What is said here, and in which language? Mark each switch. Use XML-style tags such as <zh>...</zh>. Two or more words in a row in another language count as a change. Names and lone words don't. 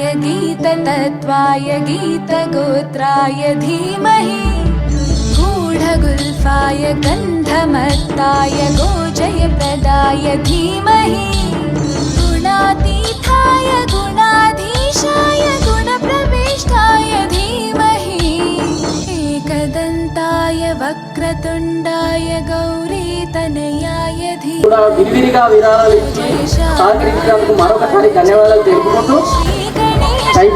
<sa>गीततत्त्वाय गीतगोत्राय धीमहि गूढगुल्फाय गन्धमत्ताय गोजयप्रदाय धीमहि गुणातीताय गुणाधीशाय गुणप्रविष्टाय धीमहि एकदन्ताय वक्रतुण्डाय गौरीतनयाय</sa> <te>విరివిరిగా విరాళాలు ఇచ్చి సహకరించినందుకు మరొకసారి ధన్యవాదాలు తెలుపుకుంటూ</te> <en>thank you.</en>